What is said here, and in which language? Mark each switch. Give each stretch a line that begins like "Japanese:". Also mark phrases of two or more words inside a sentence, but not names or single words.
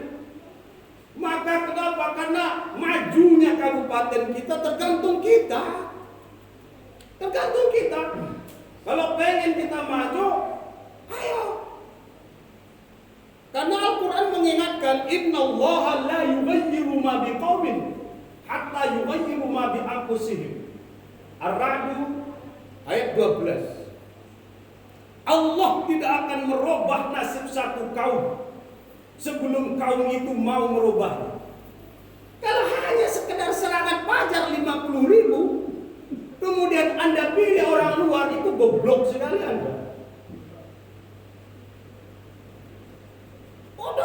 Indonesian: Maka kenapa? Karena majunya kabupaten kita tergantung kita. Tergantung kita. Kalau pengen kita maju, ayo. Karena Al-Quran mengingatkan,
Arabic: إن الله لا يغير ما بقوم حتى يغيروا ما بأنفسهم.
Indonesian: Ar-Ra'd ayat 12. Allah tidak akan merubah nasib satu kaum sebelum kaum itu mau merubahnya. Kalau hanya sekedar serangan pajar 50.000, kemudian Anda pilih orang luar, itu goblok sekali Anda.